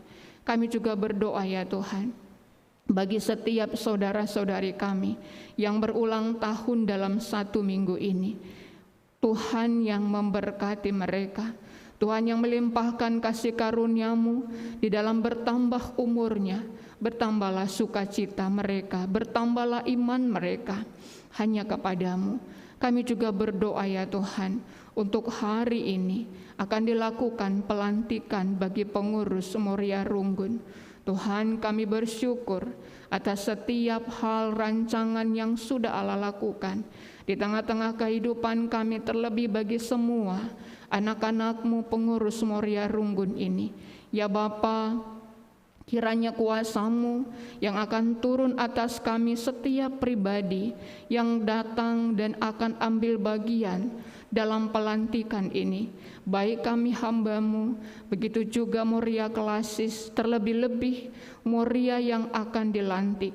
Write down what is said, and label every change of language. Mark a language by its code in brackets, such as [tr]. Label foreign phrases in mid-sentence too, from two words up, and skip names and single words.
[id] Kami juga berdoa ya Tuhan, bagi setiap saudara-saudari kami yang berulang tahun dalam 1 minggu ini, Tuhan yang memberkati mereka, Tuhan yang melimpahkan kasih karunia-Mu di dalam bertambah umurnya, bertambahlah sukacita mereka, bertambahlah iman mereka hanya kepadamu. Kami juga berdoa ya Tuhan, untuk hari ini akan dilakukan pelantikan bagi pengurus Moria Runggun. Tuhan, kami bersyukur atas setiap hal rancangan yang sudah Allah lakukan di tengah-tengah kehidupan kami, terlebih bagi semua anak-anak-Mu pengurus Moria Runggun ini. Ya Bapa, kiranya kuasa-Mu yang akan turun atas kami setiap pribadi yang datang dan akan ambil bagian dalam pelantikan ini, baik kami hamba-Mu, begitu juga Moria Klasis, terlebih-lebih Moria yang akan dilantik.